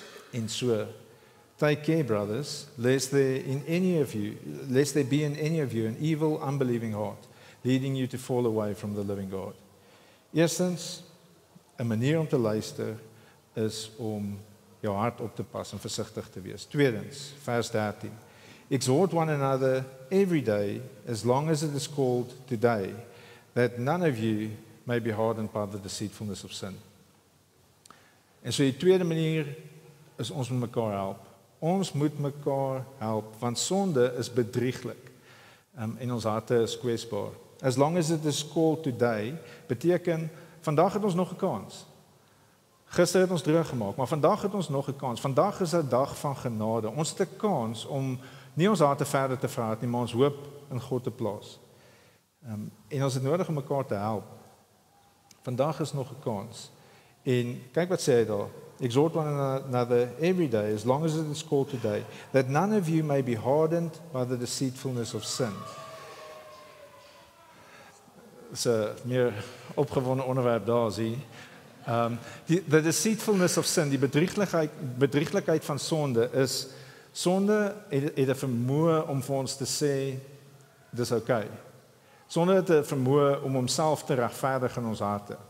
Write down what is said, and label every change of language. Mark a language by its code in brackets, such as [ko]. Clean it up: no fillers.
[af] En so, [en] take care, brothers, lest there be in any of you an evil, unbelieving heart, leading you to fall away from the living God. [af] Eerstens, 'n manier om te luister is om jou hart op te pas en versigtig te wees. Tweedens, vers 13. [en] Exhort one another every day, as long as it is called today, that none of you may be hardened by the deceitfulness of sin. [af] En so die tweede manier is ons moet mekaar help. Ons moet mekaar help, want sonde is bedrieglik. En ons harte is kwesbaar. [en] As long as it is called today, [af] beteken, vandag het ons nog 'n kans. Gister het ons droog gemaak, maar vandag het ons nog 'n kans. Vandag is 'n dag van genade. Ons het 'n kans om nie ons harte verder te verhard nie, maar ons hoop in God te plaas. En ons het nodig om mekaar te help. Vandag is nog 'n kans. En kyk wat sê hy daar. [en] Exhort one another every day, as long as it is called today, that none of you may be hardened by the deceitfulness of sin. [af] Dis 'n meer opgewonde onderwerp daar, sien. [en] The deceitfulness of sin, [af] die bedrieglikheid van sonde is, sonde het 'n vermoë om vir ons te sê, dis okay. Sonde het 'n vermoë om homself te regverdig in ons harte.